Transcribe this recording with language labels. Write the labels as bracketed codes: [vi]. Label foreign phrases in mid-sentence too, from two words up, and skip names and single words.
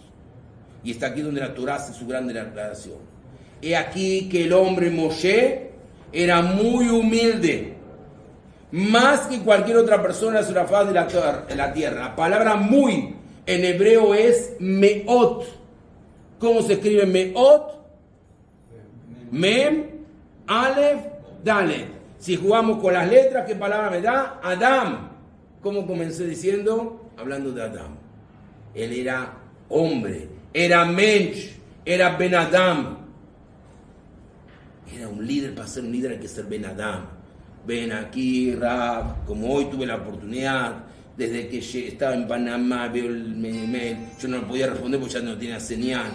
[es] Y está aquí donde la Torah hace su gran declaración. He aquí que el hombre Moshe era muy humilde, más que cualquier otra persona sobre la faz de la tierra. La palabra muy en hebreo es meot. ¿Cómo se escribe meot? [he] Mem, alef, dalet. [es] Si jugamos con las letras, ¿qué palabra me da? Adam. ¿Cómo comencé diciendo? Hablando de Adam. Él era hombre, era mensch, era [he] Ben Adam. [es] Era un líder. Para ser un líder hay que ser [he] Ben Adam. [es] Ven aquí, Rab, como hoy tuve la oportunidad, desde que estaba en Panamá, veo el mail, yo no lo podía responder porque ya no tenía señal.